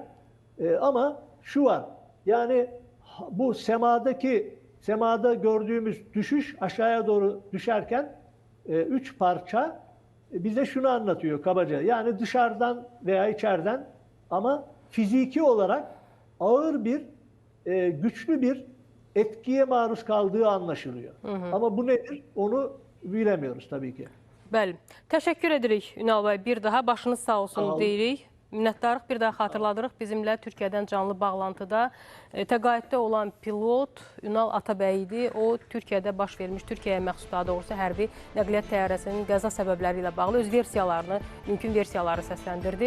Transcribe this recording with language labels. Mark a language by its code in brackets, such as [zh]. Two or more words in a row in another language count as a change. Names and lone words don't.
[tr] Ama şu var, yani bu semada gördüğümüz düşüş, aşağıya doğru düşerken 3 parça bize şunu anlatıyor kabaca. Yani dışarıdan veya içeriden ama fiziki olarak ağır bir, güçlü bir etkiye maruz kaldığı anlaşılıyor. Ama bu nedir? Onu bilemiyoruz tabii ki. [az] Bəli. Təşəkkür edirik Ünal bəy. Bir daha başınız sağ olsun deyirik. Minnətdarıq. Bir daha xatırladırıq. Bizimlə Türkiyədən canlı bağlantıda təqaüddə olan pilot Ünal Atabəy idi. O, Türkiyədə baş vermiş, Türkiyəyə məxsus daha doğrusu hərbi nəqliyyat təyyarəsinin qəza səbəbləri ilə bağlı öz versiyalarını, mümkün versiyaları səsləndirdi.